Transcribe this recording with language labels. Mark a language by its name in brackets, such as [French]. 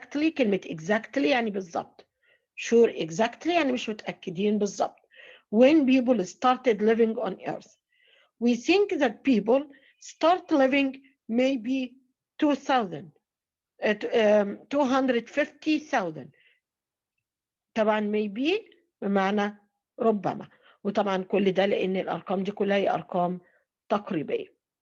[Arabic] كلمة exactly يعني بالضبط. Sure exactly يعني مش متأكدين بالضبط. [English] When people started living on Earth, we think that people start living maybe 250,000. [Arabic] طبعا maybe بمعنى ربما، وطبعا كل ده لأن الأرقام دي كلها هي أرقام تقريبية.